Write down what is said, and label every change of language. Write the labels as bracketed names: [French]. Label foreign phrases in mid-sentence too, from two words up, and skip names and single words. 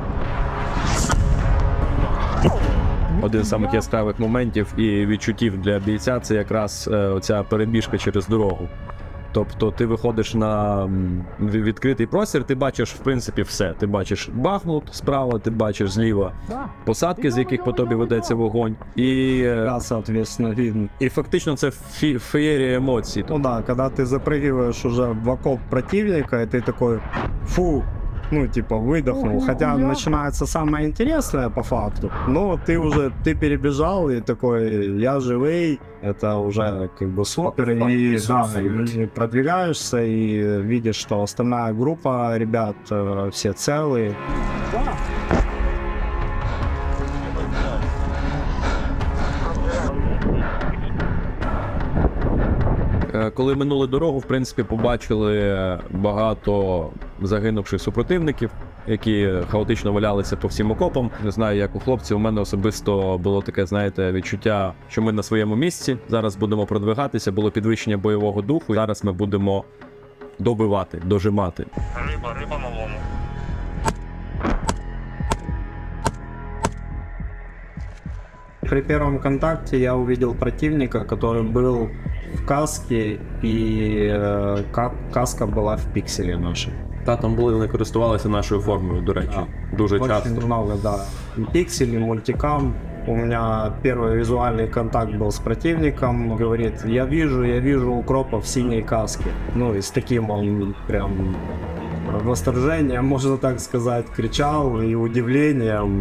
[Ukrainian] Один з самих яскравих моментів і відчуттів для бійця – це якраз оця перебіжка через дорогу. Тобто ти виходиш на відкритий простір, ти бачиш в принципі все. Ти бачиш Бахмут справа, ти бачиш зліва посадки, з яких по тобі ведеться вогонь. І, [Russian] соответственно, видно. [Ukrainian] І фактично це феєрія емоцій. [Russian] Ну да, когда ты запрыгиваешь уже в окоп противника, и ты такой, фу, ну типа выдохнул, хотя начинается самое интересное по факту, но ты перебежал и такой, я живый, это уже как бы супер, и да, и продвигаешься и видишь, что остальная группа ребят все целые. [Ukrainian] Коли минули дорогу, в принципі, побачили багато загинувших супротивників, які хаотично валялися по всім окопам. Не знаю, як у хлопців, у мене особисто було таке, знаєте, відчуття, що ми на своєму місці, зараз будемо продвигатися, було підвищення бойового духу, зараз ми будемо добивати, дожимати. Риба на лому. [Russian] При первом контакте я увидел противника, который был в каске, и каска была в пикселе нашей. [Ukrainian] Та там були, вони користувалися нашою формою, до речі, дуже часто. [Russian] Очень много, да. И пиксель, и мультикам. У меня первый визуальный контакт был с противником. Говорит, я вижу укропа в синей каске. Ну и с таким он прям восторжением, можно так сказать, кричал, и удивлением.